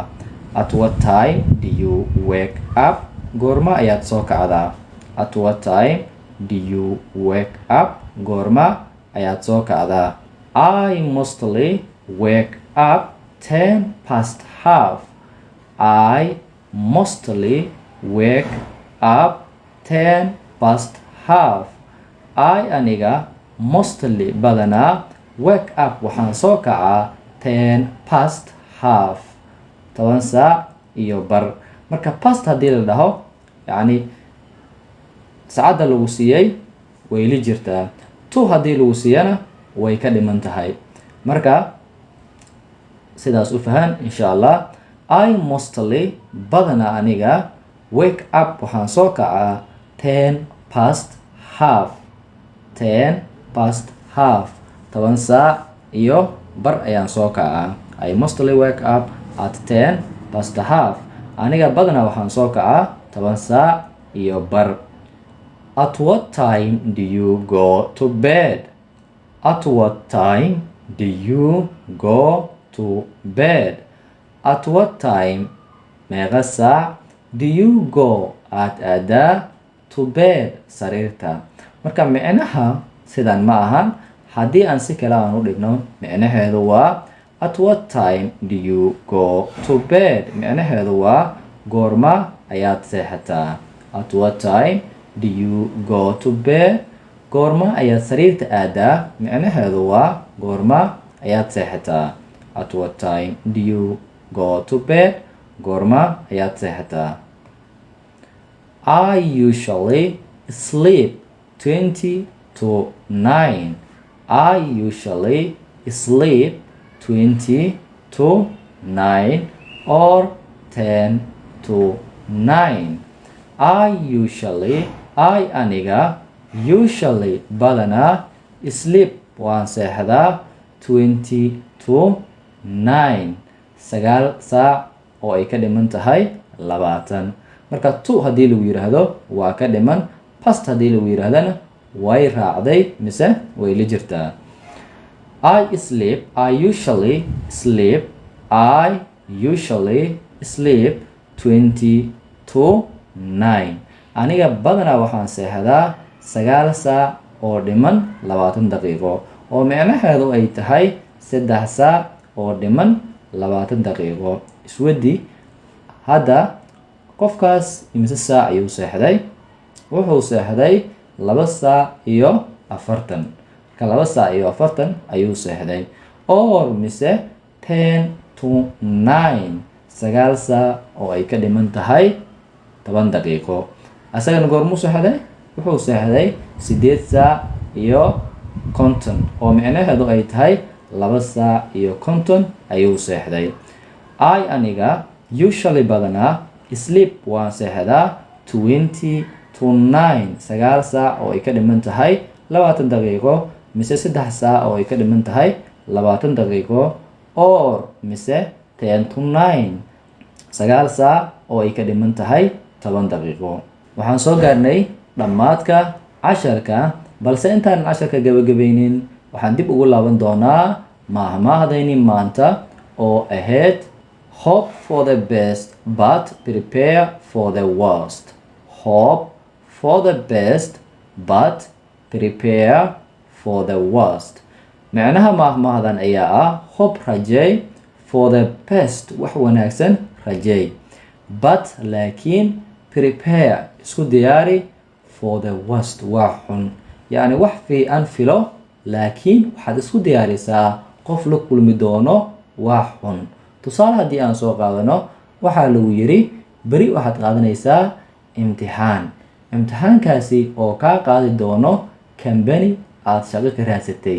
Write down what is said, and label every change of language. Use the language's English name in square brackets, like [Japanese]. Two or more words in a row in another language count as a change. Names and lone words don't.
[English] At what time do you wake up? [Somali] goorma ayaad soo kacdaa. [English] At what time do you wake up? [Somali] goorma ayaad soo kacdaa. [English] I mostly wake up 10 past half. I mostly wake up 10 past half. [Somali] I aniga mostly badanaa [English] wake up [Somali] waxaan soo kacaa 10 [English] past half [Somali] 10 saac iyo bar. marka past haddii la dhaho yacni saacadda lagu siiyey way li jirtaa, to haddii lagu siiyana way ka dhiman tahay. marka sidaas u fahan [Arabic] insha allah. [English] I mostly [Somali] badanaa aniga [English] wake up [Somali] waxaan soo kacaa 10 [English] past half 10 past half [Somali] 10 saac iyo bar ayaan soo kacaa. [English] I mostly wake up at 10 past half. [Somali] aniga badanaa waxaan soo kacaa 10 saac iyo bar. [English] At what time do you go to bed? At what time do you go to bed? At what time [Somali] meeqa saac [English] do you go [Somali] aad aadaa [English] to bed sariirta. [Somali] marka micnaha sidan ma ahan. haddii aan si kale aan u dhigno micnaheedu waa [English] at what time do you go to bed. [Somali] micnaheedu waa goorma ayaad seexataa. [English] At what time do you go to bed? [Somali] goorma ayaad sariirta aadaa. micnaheedu waa goorma ayaad seexataa. [English] At what time do you go to bed? [Somali] goorma ayaad seexataa. [English] I usually sleep 20 to 9. I usually sleep 20 to 9 or 10 to 9. [Somali] I aniga usually badanaa sleep waan seexdaa 20 to 9 sagaal saac oo ay ka dhiman tahay 20. marka to haddii lagu yiraahdo waa ka dhiman, past haddii lagu yiraahdana way raacday mise way la jirtaa. [English] I usually sleep 20 to 9. [Somali] aniga badanaa waxaan seexdaa 9 saac oo dhiman 20 daqiiqo oo micnaheedu ay tahay 3 saac oo dhiman 20 daqiiqo. iswadi hadda qofkaas imise saac ayuu seexday. wuxuu seexday 2 saac iyo 40. marka 2 saac iyo 40 ayuu seexday. or mise 10 to 9 9 saac oo ay ka dhiman tahay 10 daqiiqo. asagana goormuu seexday? wuxuu seexday 8 saac iyo 50 oo micnaheedu ay tahay 2 saac iyo 50 ayuu seexday. I aniga usually badanaa sleep waan seexdaa 20 to 9 9 saac oo ay ka dhiman tahay 20 daqiiqo mise 3 saac oo ay ka dhiman tahay 20 daqiiqo or mise 10 to 9 9 saac oo ay ka dhiman tahay 10 daqiiqo. waxaan soo gaarnay dhammaadka casharka, balse intaan casharka gabagabaynin waxaan dib ugu laaban doonaa mahmahdayni maanta oo ahayd [English] hope for the best but prepare for the worst. Hope for the best but prepare for the worst. [Somali] micnaha mahmahdan ayaa ah hope rajay, [English] for the best [Somali] wax wanaagsan rajay, but laakiin prepare isku diyaari [English] for the worst [Somali] wax xun. yacni wax fiican filo laakiin waxaad isku diyaarisaa qof la kulmi doono wax xun. tusaale haddii aan soo qaadano waxaa lagu yiri beri waxaad qaadanaysaa imtixaankaasi oo kaa qaadi doono company aad shaqo ka raadsatay.